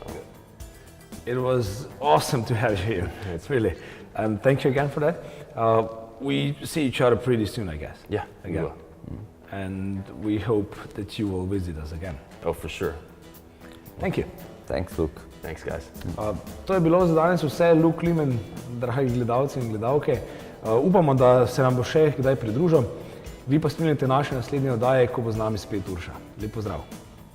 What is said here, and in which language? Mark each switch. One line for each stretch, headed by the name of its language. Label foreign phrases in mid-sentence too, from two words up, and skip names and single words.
English: it was awesome to have you here. It's really, and thank you again for that. We see each other pretty soon, I guess. Yeah, again. we will. And we hope that you will visit us again. Oh, for sure. Thank you. Thanks, Luke. Thanks, guys.
Slovenian: To je bilo za danes vse. Luke Limen, dragi gledalci in gledalke. Upamo, da se nam bo še kdaj pridružil. Vi pa spremljate naše naslednje oddaje, ko bo z nami spet Urša. Lep pozdrav.